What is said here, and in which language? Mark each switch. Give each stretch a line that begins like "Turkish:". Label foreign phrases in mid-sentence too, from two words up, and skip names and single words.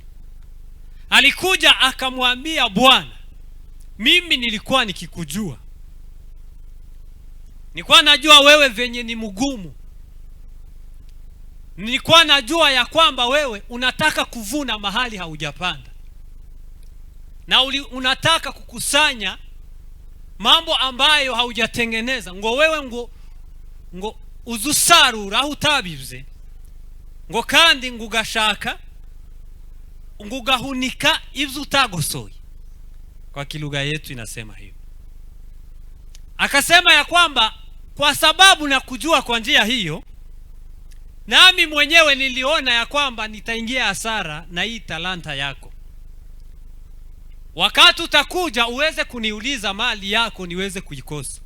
Swahili: Alikuja akamwambia, bwana, mimi nilikuwa nikikujua, nilikuwa najua wewe venye ni mgumu, nilikuwa najua ya kwamba wewe unataka kuvuna mahali haujapanda, na unataka kukusanya mambo ambayo haujatengeneza.
Rundi: Ngo wewe ngo uzusarura aho utabivuze, ngo kandi ngugashaka ngugahunika ivyo utagosoye.
Swahili: Kwa kilugha yetu inasema hiyo. Akasema ya kwamba kwa sababu na kujua kwa njia hiyo, nami mwenyewe niliona ya kwamba nitaingia hasara na hii talanta yako. Wakati utakuja uweze kuniuliza mali yako niweze kuikosa.